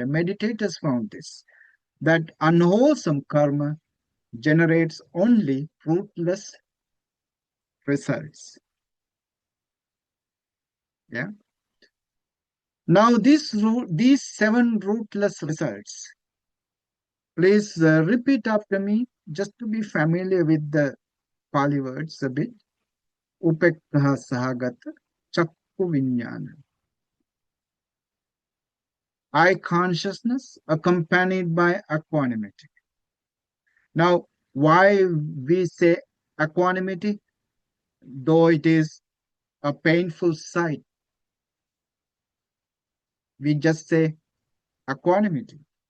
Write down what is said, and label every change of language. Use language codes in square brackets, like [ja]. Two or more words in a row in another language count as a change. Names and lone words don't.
[en] Meditators found this, that unwholesome karma generates only fruitless results. Yeah. Now, these 7 rootless results, please repeat after me just to be familiar with the Pali words a bit. [pi] Upekkaha sahagata chakku vinyana. [en] Eye consciousness accompanied by equanimity. Now, why we say equanimity, though it is a painful sight, we just say equanimity.